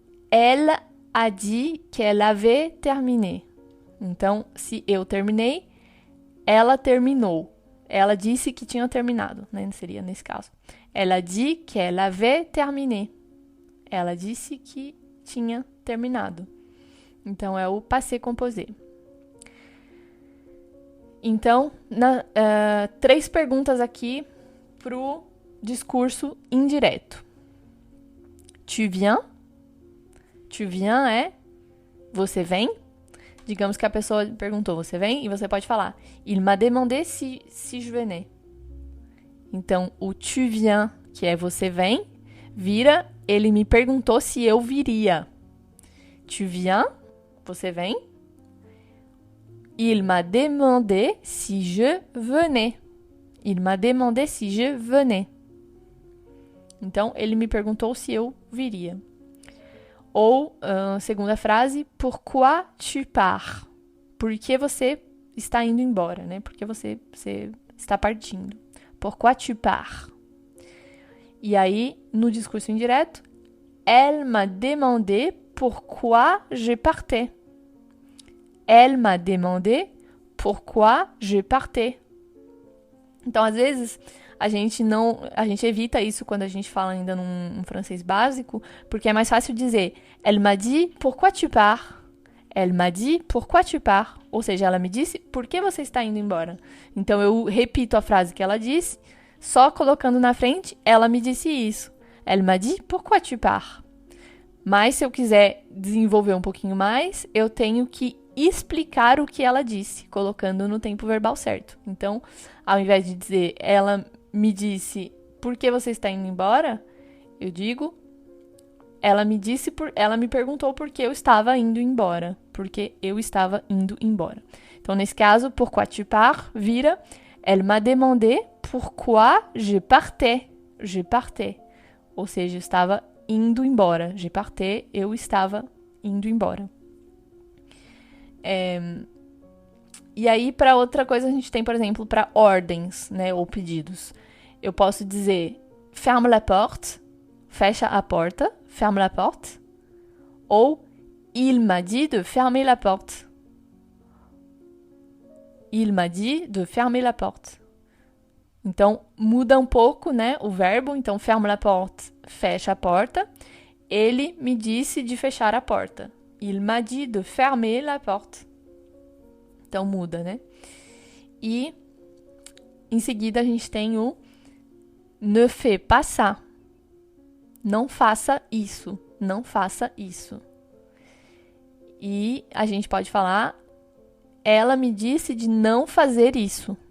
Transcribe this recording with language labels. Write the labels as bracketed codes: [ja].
[fr] Elle a dit qu'elle avait terminé. [pt] Então, se eu terminei, ela terminou. Ela disse que tinha terminado, né? Seria nesse caso. [fr] Elle a dit qu'elle avait terminé. [pt] Ela disse que tinha terminado. Então, é o passé composé. Então, 3 perguntas aqui pro discurso indireto. [fr] Tu viens? Tu viens [pt] é você vem? Digamos que a pessoa perguntou, você vem? E você pode falar, [fr] il m'a demandé si je venais. [pt] Então, o [fr] tu viens, [pt] que é você vem, vira, ele me perguntou se eu viria. [fr] Tu viens, [pt] você vem. [fr] Il m'a demandé si je venais. Il m'a demandé si je venais. [pt] Então, ele me perguntou se eu viria. Ou, segunda frase, [fr] pourquoi tu pars? [pt] Por que você está indo embora, né? Por que você está partindo? [fr] Pourquoi tu pars? [pt] E aí, no discurso indireto, [fr] elle m'a demandé pourquoi je partais. Elle m'a demandé pourquoi je partais. [pt] Então, às vezes, a gente evita isso quando a gente fala ainda num francês básico, porque é mais fácil dizer [fr] elle m'a dit pourquoi tu pars. Elle m'a dit pourquoi tu pars. [pt] Ou seja, ela me disse por que você está indo embora. Então, eu repito a frase que ela disse, só colocando na frente, ela me disse isso. [fr] Elle m'a dit pourquoi tu pars. [pt] Mas se eu quiser desenvolver um pouquinho mais, eu tenho que explicar o que ela disse, colocando no tempo verbal certo. Então, ao invés de dizer ela me disse por que você está indo embora, eu digo ela me perguntou por que eu estava indo embora. Porque eu estava indo embora. Então, nesse caso, [fr] pourquoi tu pars [pt] vira [fr] elle m'a demandé pourquoi je partais. Je partais. [pt] Ou seja, eu estava indo embora. [fr] Je partais, [pt] eu estava indo embora. E aí, para outra coisa, a gente tem, por exemplo, para ordens, né, ou pedidos. Eu posso dizer [fr] ferme la porte, [pt] fecha a porta, ferme la porte. [fr] Ou il m'a dit de fermer la porte. Il m'a dit de fermer la porte. [pt] Então, muda um pouco, né, o verbo. Então, [fr] ferme la porte, [pt] fecha a porta. Ele me disse de fechar a porta. [fr] Il m'a dit de fermer la porte. [pt] Então, muda, né? E, em seguida, a gente tem o [fr] ne fais pas ça. [pt] Não faça isso. Não faça isso. E a gente pode falar ela me disse de não fazer isso.